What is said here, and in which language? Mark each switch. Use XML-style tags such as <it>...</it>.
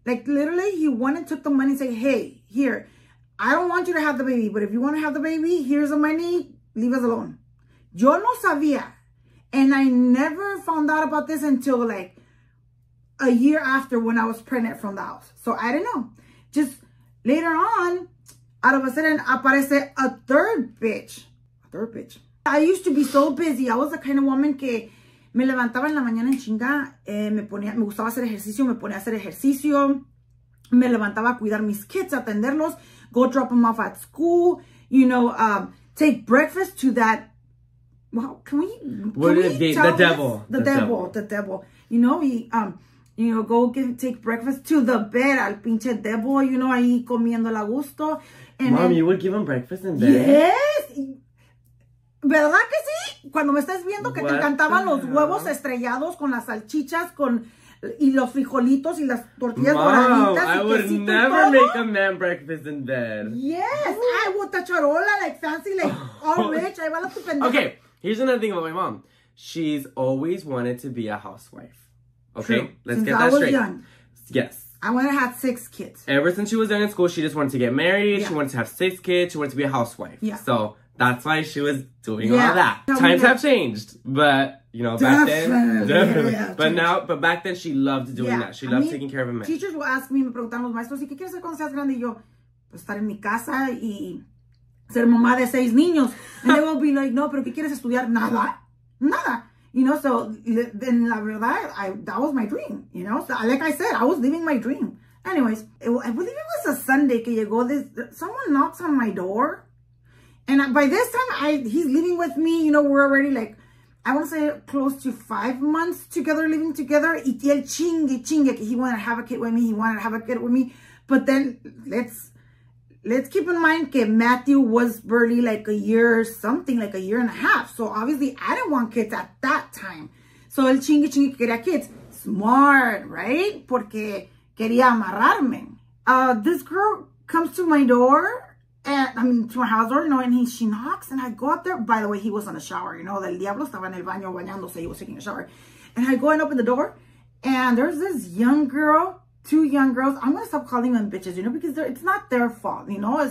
<en>Like, literally, he went and took the money and said, hey, here, I don't want you to have the baby, but if you want to have the baby, here's the money, leave us alone.</en> <es>Yo no sabía.</es> <en>And I never found out about this until like a year after when I was pregnant from the house. So I didn't know. Just later on, out of a sudden,</en> <es>aparece</es> <en>a third bitch. A third bitch. I used to be so busy. I was the kind of woman</en> <es>que me levantaba en la mañana en chinga. Me gustaba hacer ejercicio. Me ponía a hacer ejercicio. Me levantaba a cuidar mis kids, atenderlos.</es> <en>Go drop them off at school. You know, take breakfast to that. Well, can we the devil. The devil. You know, you know, go take breakfast to the bed</en> <es>al pinche</es> <en>devil, you know,</en> <es>ahí comiendo a gusto.</es> <en>And Mom, you would give him breakfast in bed? Yes.</en> <es>¿Verdad que sí? Cuando me estás viendo que te encantaban los huevos estrellados con las salchichas, y los frijolitos y las tortillas doraditas.</es> <en>I would never make a man breakfast in bed. Yes. I would the charola, like fancy, like all rich.</en> <es>Ahí va la tu pendeja.</es> <en>Okay. Here's another thing about my mom. She's always wanted to be a housewife. Okay? True. Let's get that straight. Young, yes. I wanted to have 6 kids. Ever since she was young in school, she just wanted to get married. Yeah. She wanted to have 6 kids. She wanted to be a housewife. Yeah. So that's why she was doing all that. Times have changed. But, you know, back then. Definitely. Yeah, but back then she loved doing that. She loved taking care of a man. Teachers will ask me,</en> <es>me preguntan los maestros, ¿y qué quieres hacer cuando seas grande? Y yo, pues estar en mi casa y ser mamá de 6 niños.</es> <en>And they will be like, no,</en> <es>pero ¿qué quieres estudiar? Nada.</es> <en>You know, so then</en> <es>la verdad,</es> <en>that was my dream, you know. So like I said, I was living my dream. Anyways, I believe it was a Sunday</en> <es>que llegó</es> <en>someone knocks on my door. And by this time, he's living with me, you know, we're already like, I want to say close to 5 months together, living together.</en> <es>Y el chingue, que</es> <en>he wanted to have a kid with me. But then, let's keep in mind that Matthew was barely like a year and a half. So obviously I didn't want kids at that time. So</en> <es>el chingue quería</es> <en>kids. Smart, right?</en> <es>Porque quería amarrarme.</es> <en>This girl comes to my door, to my house door, you know, and she knocks and I go up there. By the way, he was on a shower, you know,</en> <es>del diablo estaba en el baño bañándose,</es> <en>he was taking a shower. And I go and open the door and there's this young girl, 2 young girls. I'm going to stop calling them bitches, you know, because it's not their fault, you know.</en>